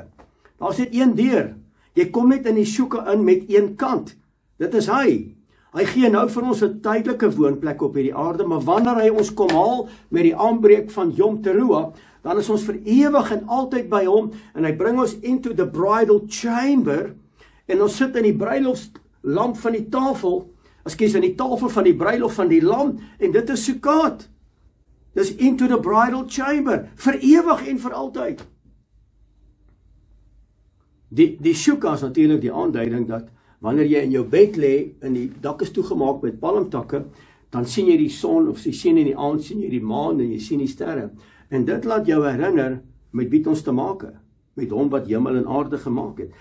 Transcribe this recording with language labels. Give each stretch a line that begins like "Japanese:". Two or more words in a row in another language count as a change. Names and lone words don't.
Afrikaans: Daar's net een deur. Jy kom net in die shuka in met een kant. Dit is hy. Hy gee nou vir ons 'n tydelike woonplek op hierdie aarde, maar wanneer hy ons kom haal met die aanbreek van Yom Teruah, dan is ons vir ewig en altyd by hom, en hy bring ons
English: into the bridal chamber,
Afrikaans: en ons sit in die bruilofslamp van die tafel, in die tafel van die bruilof van die lam, en dit is Sukkot.
English: Dis into the bridal chamber,
Afrikaans: vir ewig en vir altyd. Die shuka is natuurlik die aanduiding dat wanneer jy in jou bed lê en die dak is toegemaak met palmtakke, dan sien jy die son, of jy sien in die aand sien jy die maan en jy sien die sterre. En dit laat jou herinner met wie ons te maak het, met hom wat hemel en aarde gemaak het.